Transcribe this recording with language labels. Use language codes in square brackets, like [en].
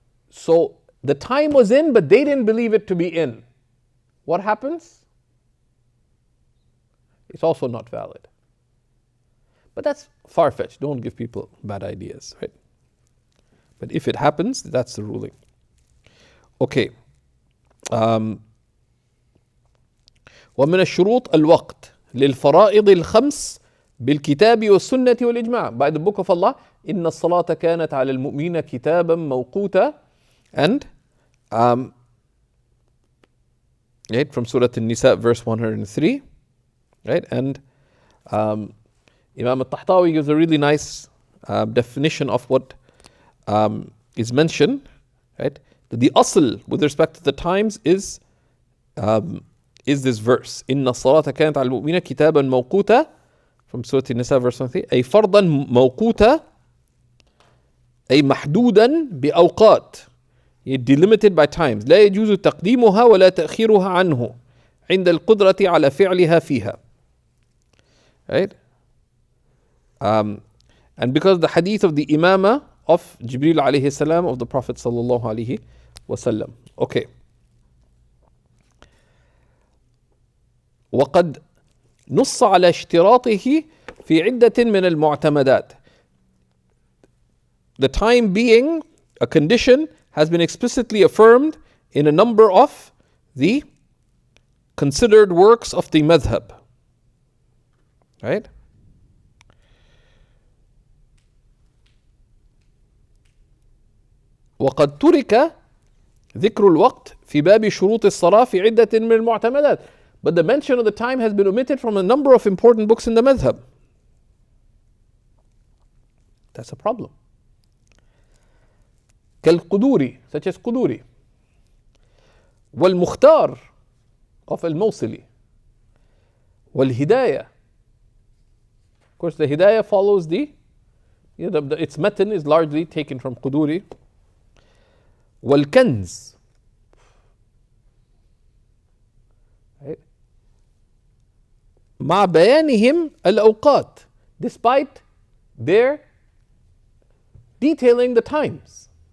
[en] So the time was in, but they didn't believe it to be in. What happens? It's also not valid. But that's far-fetched. Don't give people bad ideas, right? But if it happens, that's the ruling. Okay. [ar] ومن الشروط الوقت للفرائض الخمس بالكتاب والسنة والإجماع. [en] By the book of Allah, [ar] إن الصلاة كانت على المؤمنين كتابا موقوتا. [en] And right, from Surah An-Nisa, verse 103. Right? And Imam al-Tahtawi gives a really nice definition of what is mentioned. Right? The asl with respect to the times is this verse. [ar] إن الصلاة كانت على المؤمنين كتابا موقوتا, [en] from Surah An-Nisa, verse 103. [ar] أي فرضا موقوتا, أي محدودا بأوقات, [en] delimited by times. [ar] لا يجوز تقديمها ولا تأخيرها عنه عند القدرة على فعلها فيها. [en] Right? And because the hadith of the imama of Jibril alayhi salam, of the Prophet sallallahu alayhi wasallam. Okay. [ar] وقد نص على اشتراطه في عدة من المعتمدات. [en] The time being a condition has been explicitly affirmed in a number of the considered works of the madhab. Right? [ar] وقد ترك ذكر الوقت في باب شروط الصلاة في عدة من المعتمدات. [en] But the mention of the time has been omitted from a number of important books in the madhab. That's a problem. [ar] كالقدوري, [en] such as [ar] قدوري. والمختار of الموصلي. والهداية. [en] Of course, the hidayah follows its matan is largely taken from قدوري. [ar] والكنز. [en] Right? [ar] مع بيانهم الأوقات, [en] despite their detailing the times.